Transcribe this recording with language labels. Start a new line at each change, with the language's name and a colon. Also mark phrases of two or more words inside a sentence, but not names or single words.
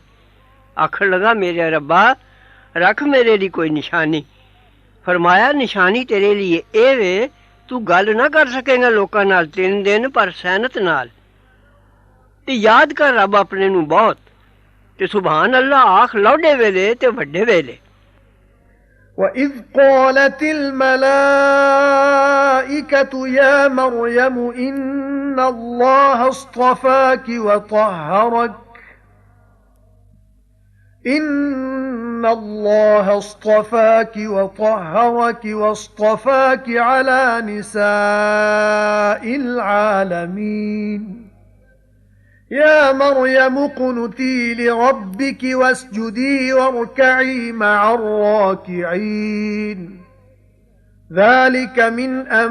Punjabi: آکھن لگا میرے ربا رکھ میرے لئے کوئی نشانی. فرمایا نشانی تیرے لئے اے وے توں گل نہ کر سکے گا لوکاں نال 3 دن پر سینت نال تے یاد کر رب اپنے نوں بہت تے
Arabic: سبحان الله
Punjabi: آکھ لوڈے ویلے تے وڈے ویلے.
Arabic: وَإِذْ قَالَتِ الْمَلَائِكَةُ يَا مَرْيَمُ إِنَّ اللَّهَ اصْطَفَاكِ وَطَهَّرَكِ وَاصْطَفَاكِ عَلَى نِسَاءِ الْعَالَمِينَ يا مريم اقنتي لربك واسجدي واركعي مع الراكعين ذلك من